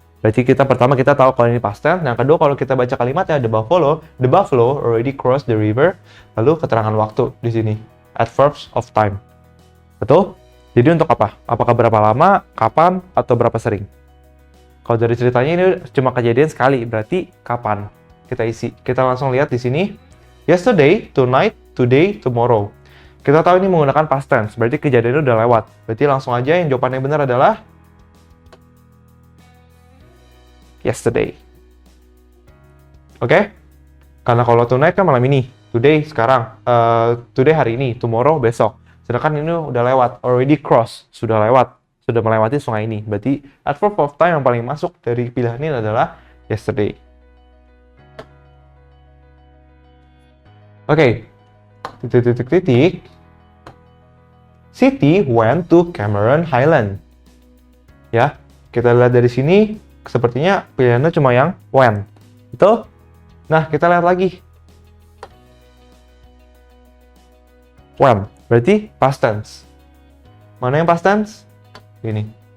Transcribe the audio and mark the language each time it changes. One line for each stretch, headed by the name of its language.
Indonesian: Berarti pertama kita tahu kalau ini past tense. Yang kedua kalau kita baca kalimatnya
English: the buffalo already crossed the river.
Indonesian: Lalu keterangan waktu di sini, adverbs of time. Betul? Jadi untuk apa? Apakah berapa lama, kapan, atau berapa sering? Kalau dari ceritanya ini cuma kejadian sekali, berarti kapan kita isi? Kita langsung lihat di sini.
English: Yesterday, tonight, today, tomorrow.
Indonesian: Kita tahu ini menggunakan past tense, berarti kejadiannya udah lewat. Berarti langsung aja yang jawaban yang benar adalah yesterday. Oke? Karena kalau tonight kan malam ini, today sekarang, today hari ini, tomorrow besok. Sedangkan ini udah lewat,
English: already cross,
Indonesian: sudah lewat. Sudah melewati sungai ini. Berarti adverb of time yang paling masuk dari pilihan ini adalah yesterday. Oke. Titik.
English: Siti went to Cameron Highland.
Indonesian: Ya, kita lihat dari sini sepertinya pilihannya cuma yang when. Betul? Nah, kita lihat lagi. When, berarti past tense. Mana yang past tense? Ini.